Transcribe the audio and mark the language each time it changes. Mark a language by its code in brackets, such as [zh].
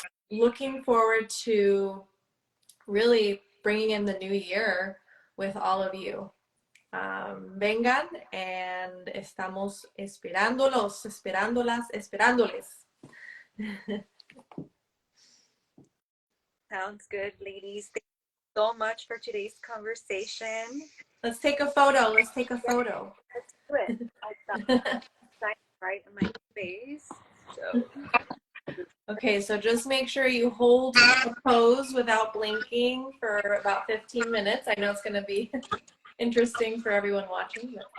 [en] Looking forward to really bringing in the new year with all of you. [es] Vengan, [en] and [es] estamos esperándolos, esperándolas, esperándoles. [en] Sounds good, ladies. Thank you so much for today's conversation. Let's take a photo. Let's take a photo. Let's do it. I'll right in my face. So. Okay, so just make sure you hold a pose without blinking for about 15 minutes. I know it's going to be interesting for everyone watching.